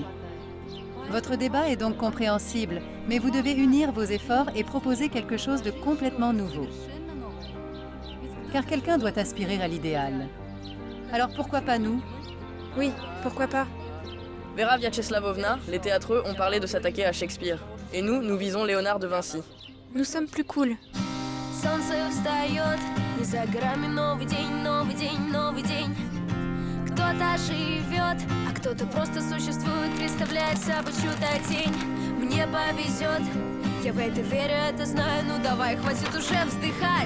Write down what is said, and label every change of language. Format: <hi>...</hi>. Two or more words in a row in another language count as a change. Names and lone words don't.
<fr>Votre débat est donc compréhensible, mais vous devez unir vos efforts et proposer quelque chose de complètement nouveau. Car quelqu'un doit aspirer à l'idéal. Alors pourquoi pas nous? Oui, pourquoi pas? Vera Vyacheslawovna, les théâtreux ont parlé de s'attaquer à Shakespeare. Et nous visons Léonard de Vinci. Nous sommes plus cool.</fr> <ru>Солнце встает, и за горами новый день, новый день, новый день. Кто-то живет, а кто-то просто существует, представляет собой чью-то тень. Мне повезет, я в это верю, это знаю, ну давай, хватит уже вздыхать.</ru>